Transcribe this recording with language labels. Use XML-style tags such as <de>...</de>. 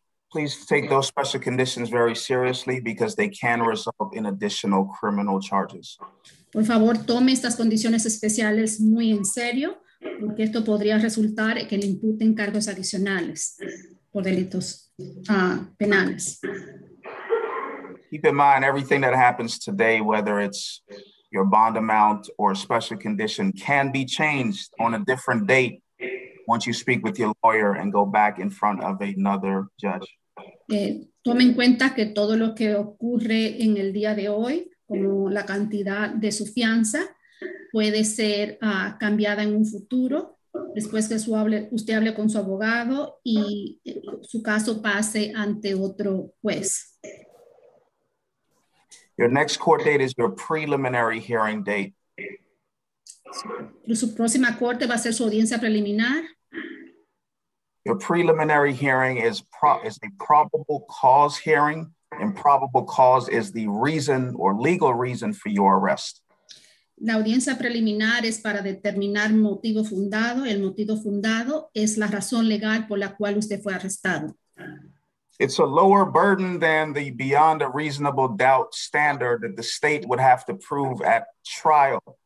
<en>Please take those special conditions very seriously because they can result in additional criminal charges.</en> <es>Por favor, tome estas condiciones especiales muy en serio, porque esto podría resultar que le imputen cargos adicionales por delitos penales.</es> <en>Keep in mind everything that happens today, whether it's your bond amount or special condition, can be changed on a different date once you speak with your lawyer and go back in front of another judge.</en> <es>Tome en cuenta que todo lo que ocurre en el día de hoy, como la cantidad de su fianza, puede ser cambiada en un futuro, después que usted hable con su abogado y su caso pase ante otro juez.</es> <en>Your next court date is your preliminary hearing date.</en> <es>Su próxima corte va a ser su audiencia preliminar.</es> <en>Your preliminary hearing is a probable cause hearing, and probable cause is the reason or legal reason for your arrest.</en> <es>La audiencia preliminar es para determinar motivo fundado. El motivo fundado es la razón legal por la cual usted fue arrestado.</es> <en>It's a lower burden than the beyond a reasonable doubt standard that the state would have to prove at trial.</en>